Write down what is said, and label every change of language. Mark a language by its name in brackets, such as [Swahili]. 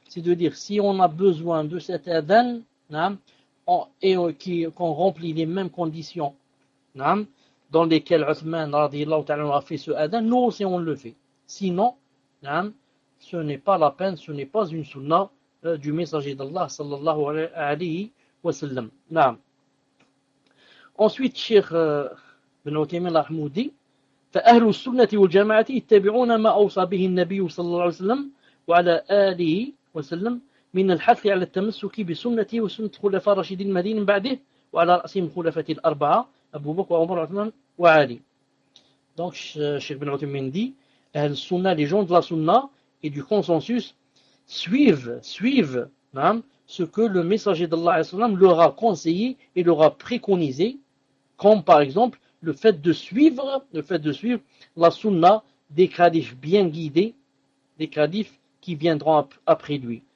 [French] C'est de dire si on a besoin de cet adhan, hein, qu'on remplit les mêmes conditions, hein, dans lesquelles Othman [Arabic] radiallahu ta'ala [French] a fait ce adhan, nous aussi on le fait. Sinon, hein, ce n'est pas la peine, ce n'est pas une sunna du messager d'Allah [Arabic] sallallahu alayhi wa sallam. Naam. [French] Ensuite, Cheikh Ibn Uthaymeen Rahmoud dit, [Arabic] فأهل السنة والجماعة يتبعون ما أوصى به النبي صلى الله عليه وسلم وعلى آله وسلم من الحث على التمسك بسنته وسنة خلفاء الراشدين المهديين من بعده وعلى رأسهم خلفاء الأربعة أبو بكر وعمر وعثمان وعلي. [French] Donc, Cheikh Ibn Uthaymeen dit, Ahl Sunna, les gens de la Sunna et du consensus suivent même ce que le messager d'Allah leur a conseillé et leur a préconisé, comme par exemple le fait de suivre la sunna des califes bien guidés, des califes qui viendront après lui.